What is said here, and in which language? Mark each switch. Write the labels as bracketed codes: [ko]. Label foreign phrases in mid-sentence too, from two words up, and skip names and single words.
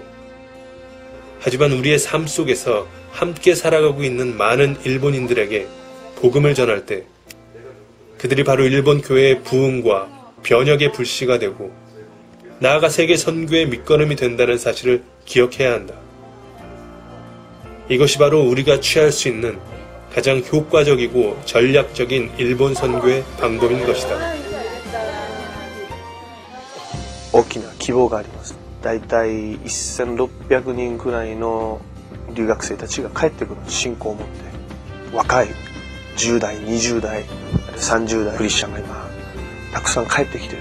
[ko] 하지만 우리의 삶 속에서 함께 살아가고 있는 많은 일본인들에게 복음을 전할 때 그들이 바로 일본 교회의 부흥과 변혁의 불씨가 되고 나아가 세계 선교의 밑거름이 된다는 사실을 기억해야 한다. 이것이 바로 우리가 취할 수 있는 가장 효과적이고 전략적인 일본 선교의 방법인 것이다. [ja] 大きな希望があります。だいたい1600人くらいの留学生たちが帰ってくる信仰を持って若い10代、20代、30代クリスチャンが今たくさん帰ってきている。